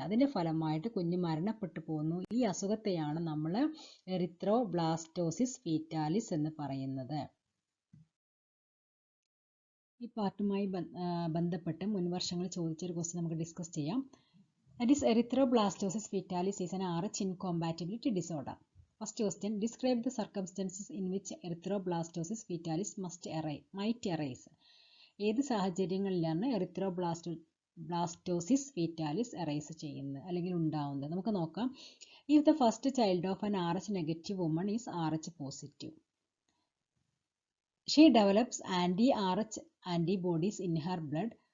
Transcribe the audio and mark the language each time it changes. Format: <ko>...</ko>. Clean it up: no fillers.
<ml>അതിൻ്റെ ഫലമായിട്ട് കുഞ്ഞ് മരണപ്പെട്ടു പോകുന്നു. ഈ അസുഖത്തെയാണ് നമ്മൾ എറിത്രോബ്ലാസ്റ്റോസിസ് ഫീറ്റാലിസ് എന്ന് പറയുന്നത്. ഈ പാർട്ടുമായി ബന്ധപ്പെട്ട് മുൻവർഷങ്ങളിൽ ചോദിച്ചൊരു ക്വസ്റ്റ്യൻ നമുക്ക് ഡിസ്കസ് ചെയ്യാം.</ml> <en>That is, erythroblastosis fetalis is an RH incompatibility disorder. First question, describe the circumstances in which erythroblastosis fetalis might arise.</en> <ml>ഏത് സാഹചര്യങ്ങളിലാണ് എറിത്രോബ്ലാസ്റ്റോസിസ് ഫീറ്റാലിസ് അറൈസ് ചെയ്യുന്നത് അല്ലെങ്കിൽ ഉണ്ടാവുന്നത്? നമുക്ക് നോക്കാം.</ml> <en>If the first child of an RH negative woman is RH positive, she develops anti-RH antibodies in her blood.</en>